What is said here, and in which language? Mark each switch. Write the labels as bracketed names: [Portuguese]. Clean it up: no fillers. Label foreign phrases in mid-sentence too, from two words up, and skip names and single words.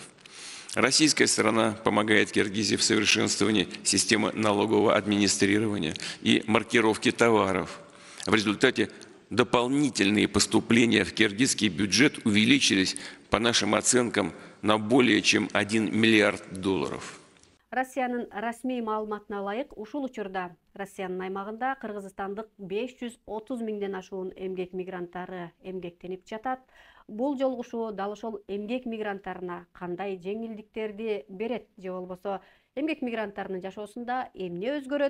[Russian] Российская сторона помогает Киргизии в совершенствовании системы налогового администрирования и маркировки товаров. В результате дополнительные поступления в киргизский бюджет увеличились, по нашим оценкам, на более чем 1 миллиард долларов. [Kyrgyz] Россиянын расмий маалыматына ылайык, ушул учурда Россиянын аймагында кыргызстандык 530 миңден ашуун эмгек мигранттары эмгектенип жатат. Бул жолугушуу дал ошол эмгек мигранттарына кандай жеңилдиктерди берет же болбосо эмгек мигранттарынын жашоосунда эмне өзгөрөт?